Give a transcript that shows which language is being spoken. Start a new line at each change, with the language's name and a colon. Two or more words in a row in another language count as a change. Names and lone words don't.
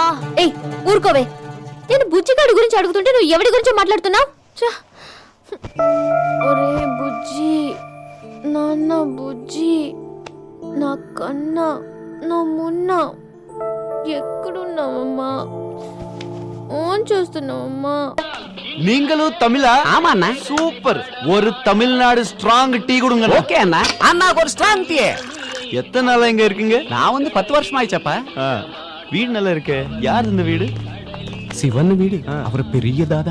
Telugu: ఏయ్ ఊరుకోవే, నేను బుజ్జిగాడి గురించి అడుగుతుంటే నువ్వు ఎవడి గురించో మాట్లాడుతున్నావు? ఒరే బుజ్జి, నాన్న బుజ్జి, నా కన్నా నా మున్న ఎక్కడున్నావమ్మా? ఓన్ చేస్తున్నావమ్మా?
Tamil: நீங்களு தமிழா? ஆமா அண்ணா. சூப்பர். ஒரு தமிழ்நாடு
English: strong tea
Tamil: கொடுங்க. ஓகே அண்ணா. அண்ணாக்கு ஒரு
English: strong tea.
Tamil: எத்தனை நாளா இங்க இருக்கீங்க? நான் வந்து 10 வருஷம் ஆயிச்சப்பா. வீடு நல்லா இருக்கே. யார் இந்த வீடு? சிவன் வீடு. அவர் பெரிய தாதா.